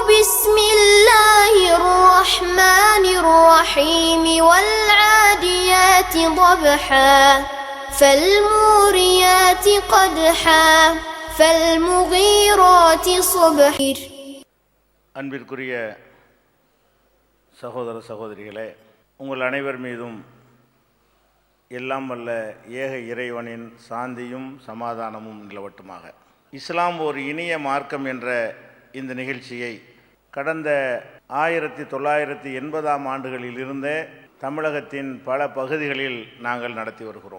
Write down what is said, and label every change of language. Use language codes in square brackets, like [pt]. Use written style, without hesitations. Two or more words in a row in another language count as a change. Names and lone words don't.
[ar] بسم الله الرحمن الرحيم والعاديات ضبحا فالموريات قدحا فالمغيرات صبحا. [ta] அன்பிற்குரிய சகோதர சகோதரிகளே, உங்கள் அனைவர் மீதும் எல்லாம் வல்ல ஏக இறைவனின் சாந்தியும் சமாதானமும் நிலவட்டுமாக. இஸ்லாம் ஒரு இனிய மார்க்கம் என்ற இந்த நிகழ்ச்சியை கடந்த 1980ஆம் ஆண்டுகளில் இருந்தே தமிழகத்தின் பல பகுதிகளில் நாங்கள் நடத்தி வருகிறோம்.